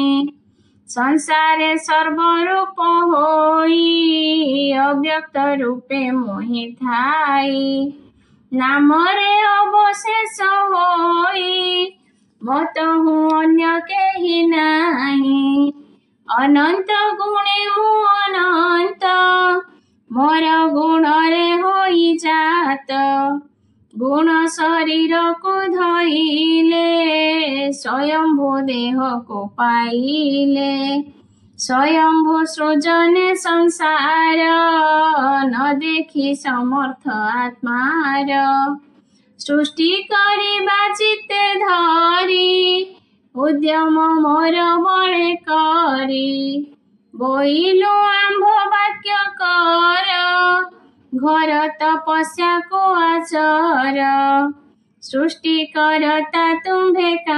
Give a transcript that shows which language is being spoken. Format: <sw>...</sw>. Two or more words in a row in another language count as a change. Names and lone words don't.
<or>ସଂସାରେ ସର୍ବରୂପ ହୋଇ ଅବ୍ୟକ୍ତ ରୂପେ ମୋହି ଥାଇ। ନାମରେ ଅବଶେଷ ହୋଇ ମତହୁ ଅନ୍ୟ କେହି ନାହିଁ। ଅନନ୍ତ ଗୁଣେ ମୁଁ ଅନନ୍ତ ମୋର ଗୁଣରେ ହୋଇ ଜାତ ଗୁଣ ଶରୀର କୋ ଧଇଲେ ସ୍ୱୟମ୍ଭୂ ଦେହ କୋ ପାଇଲେ ସ୍ୱୟମ୍ଭୂ ସୃଜନେ ସଂସାର ନ ଦେଖି ସମର୍ଥ ଆତ୍ମାର ସୃଷ୍ଟି କରିବା ଚିତ୍ତେ ଧରି ଉଦ୍ୟମ ମୋର ବଳେ କରି ବୋଇଲୁ ଆମ୍ଭ ବାକ୍ୟ କର ଘର ତପସ୍ୟା କୋ ଆଚର ସୃଷ୍ଟି କରତା ତୁମ୍ଭେ</or>